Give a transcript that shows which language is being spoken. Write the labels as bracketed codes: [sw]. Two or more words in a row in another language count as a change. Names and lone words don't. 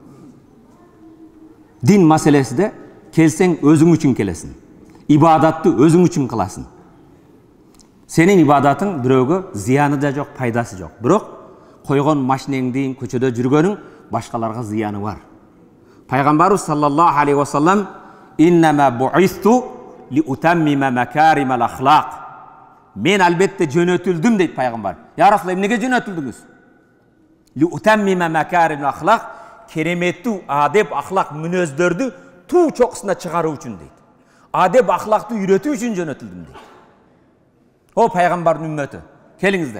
[ky] Дин маселесиде келсең өзүң үчүн келесиң. Ибадатты өзүң үчүн кыласың. Сенин ибадатың бирөөгө зыяны да жок, пайдасы жок. Бирок койгон машинеңдин көчөдө жүргөнүң башкаларга зыяны бар. Пайгамбарыбыз [ar] صلى الله عليه وسلم: "إنما بعثت لأتمم مكارم الأخلاق." [ky] Мен албетте жөнөтүлдүм дейт пайгамбар. [ar] يا رسول الله, [ky] эмнеге жөнөтүлдүңүз? [ar] لأتمم مكارم الأخلاق, [ky] кереметтүү адеп, ахлак мүнөздөрдү туу чокусуна чыгаруу үчүн дейт. Адеп, ахлакты үйрөтүү үчүн жөнөтүлдүм дейт. О пайгамбардын үммөтү, келиңиздер.